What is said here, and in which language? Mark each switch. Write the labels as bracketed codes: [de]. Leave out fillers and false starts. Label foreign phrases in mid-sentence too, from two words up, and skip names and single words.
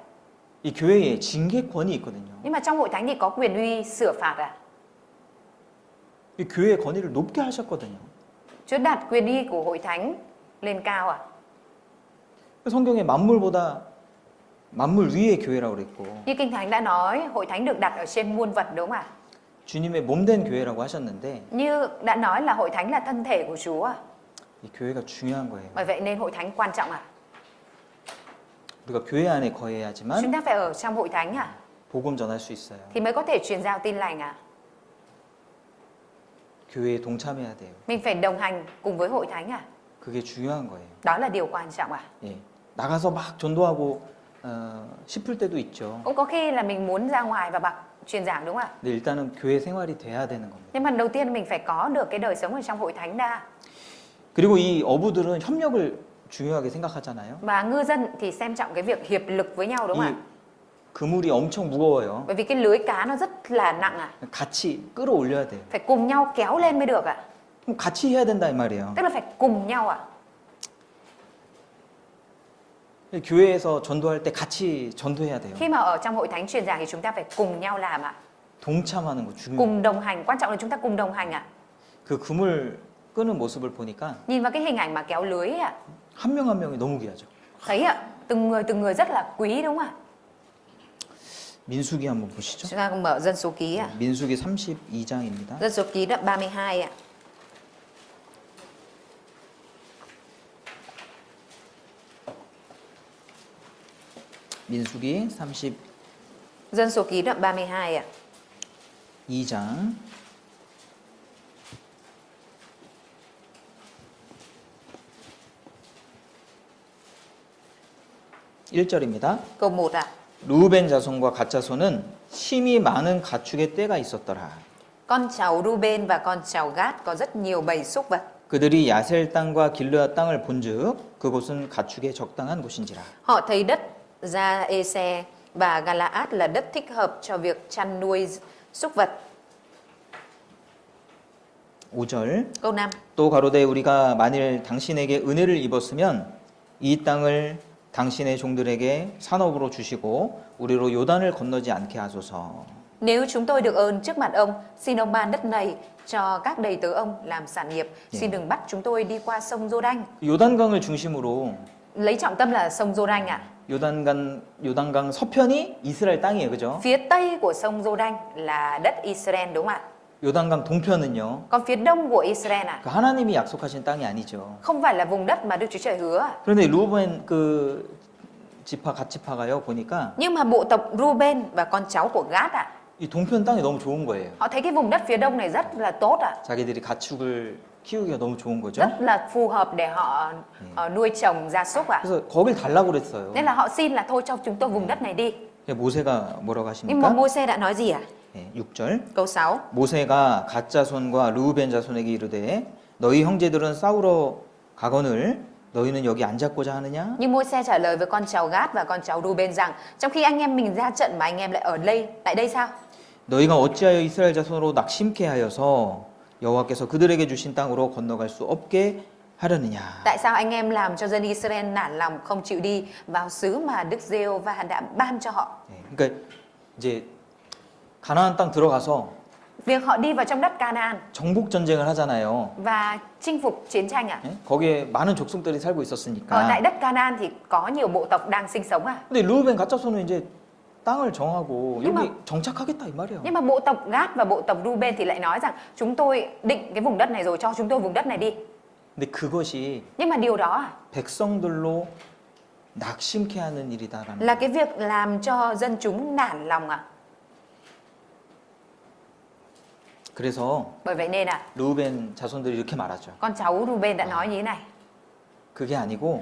[ko] 이 교회에 징계권이 있거든요. [vi] Nhưng mà trong hội thánh thì có quyền uy sửa phạt ạ. [ko] 이 교회의 권위를 높게 하셨거든요. [vi] Chúa đặt quyền uy của hội thánh lên cao ạ. [ko] 성경에 만물 위의 교회라고 그랬고 [vi] Như Kinh Thánh đã nói, hội thánh được đặt ở trên muôn vật đúng không ạ? [ko] 주님의 몸된 교회라고 하셨는데 [vi] Như đã nói là hội thánh là thân thể của Chúa ạ. [ko] 이 교회가 중요한 거예요. [vi] Bởi vậy nên hội thánh quan trọng ạ. [ko] 우리가 교회 안에 거해야지만 [vi] Chúng ta phải ở trong hội thánh ạ, [ko] 복음 전할 수 있어요. [vi] thì mới có thể truyền giao tin lành ạ. [ko] 교회에 동참해야 돼요. [vi] Mình phải đồng hành cùng với hội thánh ạ. [ko] 그게 중요한 거예요. [vi] Đó là điều quan trọng ạ. [ko] 예. 나가서 막 전도하고 싶을 때도 있죠. [vi] Cũng có khi là mình muốn ra ngoài và truyền giảng đúng không ạ? [ko] 근데 일단은 교회 생활이 돼야 되는 겁니다. [vi] Nhưng mà đầu tiên mình phải có được cái đời sống ở trong hội thánh đã. [ko] 그리고 이 어부들은 협력을 중요하게 생각하잖아요. [vi] Và ngư dân thì xem trọng cái việc hiệp lực với nhau đúng không [ko] 이 [vi] ạ? [ko] 그물이 엄청 무거워요. [vi] Bởi vì cái lưới cá nó rất là nặng ạ. [ko] 같이 끌어올려야 돼요. [vi] Phải cùng nhau kéo lên mới được ạ. [ko] 그럼 같이 해야 된다 이 말이에요. [vi] Tức là phải cùng nhau ạ. [ko] 교회에서 전도할 때 같이 전도해야 돼요. [vi] Khi mà ở trong hội thánh truyền giảng thì chúng ta phải cùng nhau làm ạ. [ko] 동참하는 거 중요해요. [vi] Cùng đồng hành, quan trọng là chúng ta cùng đồng hành ạ. [ko] 그 그물 끄는 모습을 보니까 [vi] Nhìn vào cái hình ảnh mà kéo lưới ạ, [ko] 한 명 한 명이 너무 귀하죠. [vi] thấy ạ, từng người rất là quý đúng không ạ? [ko] 민수기 한번 보시죠. [vi] Chúng ta cùng mở dân số ký ạ. [ko] 민수기 32장입니다. [vi] Dân số ký đoạn 32 ạ. [ko] 민수기 32장 [vi] Dân số ký đoạn 32 ạ. [ko] 1절입니다. [vi] Câu 1 ạ. [ko] 루벤 자손과 갓 자손은 심히 많은 가축의 떼가 있었더라. [vi] Con cháu Ruben và con cháu Gad có rất nhiều bầy súc vật. [ko] 그들이 야셀 땅과 길르앗 땅을 본즉 그곳은 가축에 적당한 곳인지라. [vi] Họ thấy đất Gia-ê-se và Galaad là đất thích hợp cho việc chăn nuôi súc vật. [ko] 5절 [vi] Câu 5. [ko] 또 가로되 우리가 만일 당신에게 은혜를 입었으면 이 땅을 당신의 종들에게 산업으로 주시고 우리로 요단을 건너지 않게 하소서. [vi] Nếu chúng tôi được ơn trước mặt ông, xin ông ban đất này cho các đầy tớ ông làm sản nghiệp. Xin đừng bắt chúng tôi đi qua sông Giô-đanh. [ko] 요단강을 중심으로 [vi] Lấy trọng tâm là sông Giô-đanh ạ. [ko] 요단강 서편이 이스라엘 땅이에요, 그죠? [vi] Phía tây của sông Giô-đanh là đất Israel đúng không ạ? [ko] 요단강 동편은요. [vi] Còn phía đông của Israel ạ, [ko] 그 하나님이 약속하신 땅이 아니죠. [vi] không phải là vùng đất mà Đức Chúa Trời hứa ạ. [ko] 그런데 루벤 그 지파 갓 지파가요 보니까 [vi] Nhưng mà bộ tộc Ruben và con cháu của Gad ạ, [ko] 이 동편 땅이 너무 좋은 거예요. [vi] họ thấy cái vùng đất phía đông này rất là tốt ạ. [ko] 자기들이 가축을 키우기가 너무 좋은 거죠. [vi] Rất là phù hợp để họ nuôi trồng gia súc ạ. [ko] 그래서 거길 달라고 그랬어요. [vi] Nên là họ xin là thôi cho chúng tôi vùng đất này đi. [ko] 모세가 뭐라고 [vi] Nhưng mà [ko] 하십니까? [vi] Mô-se đã nói gì ạ? [ko] 6절 [vi] Câu 6. [ko] 모세가 갓 자손과 르우벤 자손에게 이르되 너희 형제들은 싸우러 가거늘 너희는 여기 앉았고자 하느냐? [vi] Nhưng Mô-se trả lời với con cháu Gad và con cháu Ruben rằng trong khi anh em mình ra trận mà anh em lại ở đây, tại đây sao? [ko] 너희가 어찌하여 이스라엘 자손으로 낙심케 하여서 여호와께서 그들에게 주신 땅으로 건너갈 수 없게 하려느냐? [vi] Tại sao anh em làm cho dân Israel nản lòng không chịu đi vào xứ mà Đức Giê-hô-va đã ban cho họ? [ko] 그러니까 이제 가나안 땅 들어가서 [vi] Việc họ đi vào trong đất Canaan [ko] 정복 전쟁을 하잖아요. [vi] và chinh phục chiến tranh ạ. [ko] 거기에 많은 족속들이 살고 [vi] Ở [ko] 있었으니까. [vi] tại đất Canaan thì có nhiều bộ tộc đang sinh sống ạ. [ko] 근데 르우벤 갓 자손은 이제 땅을 정하고 [vi] Nhưng [ko] 여기 [vi] mà- [ko] 정착하겠다 이 말이에요. [vi] Nhưng mà bộ tộc Gad và bộ tộc Ruben thì lại nói rằng chúng tôi định cái vùng đất này rồi, cho chúng tôi vùng đất này đi. [ko] 근데 그것이 [vi] Nhưng mà điều đó [ko] 백성들로 낙심케 하는 일이다라는 [vi] là [ko] 거예요. [vi] cái việc làm cho dân chúng nản lòng ạ. [ko] 그래서 [vi] Bởi vậy nên [ko] 르우벤 자손들이 이렇게 말하죠. [vi] con cháu Ruben đã nói như thế này. [ko] 그게 아니고